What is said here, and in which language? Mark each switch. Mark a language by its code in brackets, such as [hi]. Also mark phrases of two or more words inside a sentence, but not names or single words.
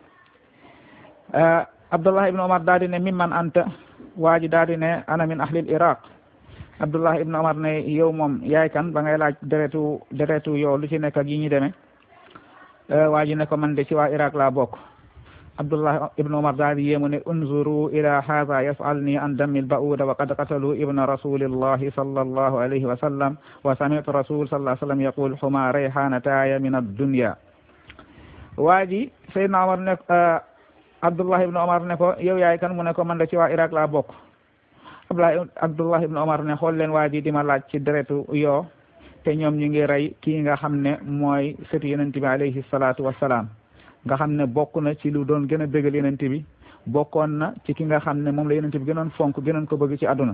[wo] Abdullah ibn Omar daal di ne [ar] ممن أنت [wo] waa ji daal di ne [ar] أنا من أهل العراق. [wo] Abdullah ibn Omar ne yow moom yaay kan ba ngay laaj deretu yoo lu ci nekk ak yi ñu demee. waa ji ne ko man de ci waa Iraq laa bokk. Abdullah ibn Omar daal di yéemu ne [ar] انظروا إلى هذا يسألني عن دم البعوضة وقد قتلوا ابن رسول الله صلى الله عليه وسلم وسمعت رسول الله صلى الله عليه وسلم يقول هما ريحانتاي من الدنيا. [wo] waa ji Seydina Omar ne Abdullah ibn Omar ne ko yow yaay kan mu ne ko man de ci waa Iraq laa bokk. Abdullah ibn Omar ne xool leen waa ji di ma laaj ci deretu yoo te ñoom ñu ngi rey kii nga xam ne mooy sëtu yonent bi [ar] عليه الصلاة والسلام [wo] nga xam ne bokk na ci lu doon gën a bégal yonent bi bokkoon na ci ki nga xam ne moom la yonent bi gënoon fonk gënoon ko bëgg ci àdduna.